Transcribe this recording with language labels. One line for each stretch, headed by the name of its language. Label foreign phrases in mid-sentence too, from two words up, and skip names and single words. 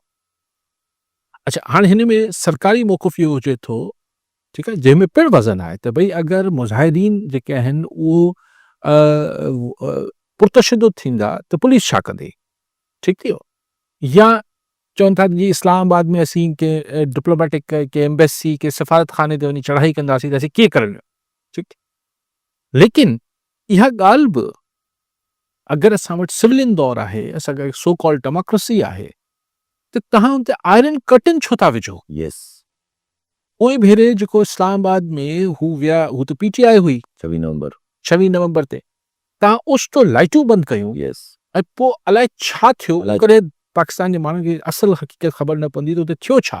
Sindhi: अच्छा, हाणे हिन में सरकारी मौक़िफ़ इहो हुजे थो, ठीकु आहे, जंहिंमें पिणु वज़न आहे त भई अगरि मुज़ाहिरीन जेके आहिनि उहो पुरतशद्दुद थींदा त पुलिस छा कंदी? ठीकु थी वियो। या चवनि था जी इस्लामाबाद में असीं के डिप्लोमेटिक के एम्बेसी के सफ़ारत खाने ते वञी चढ़ाई कंदासीं त असीं कीअं करणु? ठीकु। लेकिन इहा ॻाल्हि बि अगरि असां वटि सिविलियन दौर आहे, असांखे
English: so called democracy
Sindhi: आहे, त तव्हां हुन ते
English: iron curtain
Sindhi: छो था विझो? यस, पोइ भेरे जेको इस्लामाबाद में हू विया, हू त PTI हुई 26 नवंबर ते, तव्हां ओचितो लाइटूं बंदि कयूं। यस, ऐं पोइ अलाए छा थियो, अलाए करे पाकिस्तान जे माण्हुनि खे असुल हक़ीक़त ख़बर न पवंदी त उते थियो छा।